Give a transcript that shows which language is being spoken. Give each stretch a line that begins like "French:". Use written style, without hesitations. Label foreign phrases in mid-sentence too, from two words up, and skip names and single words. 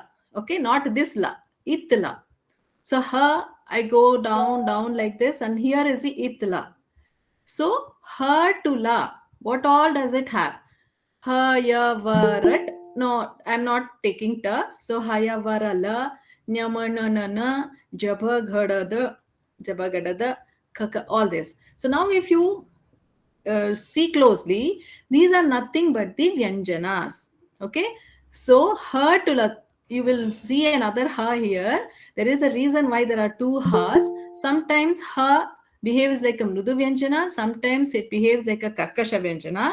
English: Okay, not this la, itla. So ha, I go down like this, and here is the itla. So ha to la, what all does it have?
Sanskrit: Ha ya varat.
English: No, I'm not taking ta. So
Sanskrit: ha ya varala, nyamanana, jabha kaka,
English: all this. So now if you see closely, these are nothing but the vyanjanas. Okay, so ha to la, you will see another ha here. There is a reason why there are two has. Sometimes ha behaves like a
Sanskrit: mrudu vyanjana,
English: sometimes it behaves like a
Sanskrit: karkasha vyanjana.